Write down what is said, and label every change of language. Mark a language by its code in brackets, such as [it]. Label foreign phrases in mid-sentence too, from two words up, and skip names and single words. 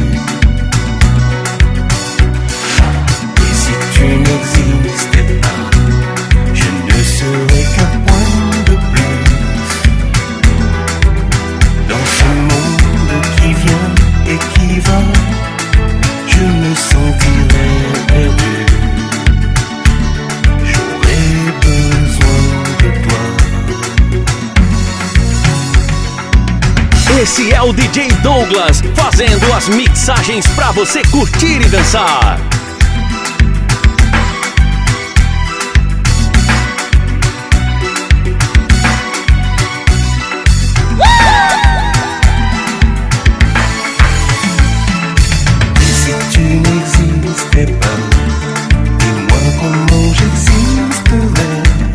[fr] Et si tu n'existais pas, je ne serais qu'un point de plus dans ce monde qui vient et qui va. Je me sentirais perdu. J'aurais besoin de toi. [pt] Esse é o DJ Douglas fazendo as mixagens pra você curtir e dançar. [fr] Et si tu n'existais pas, dis-moi comment j'existerais.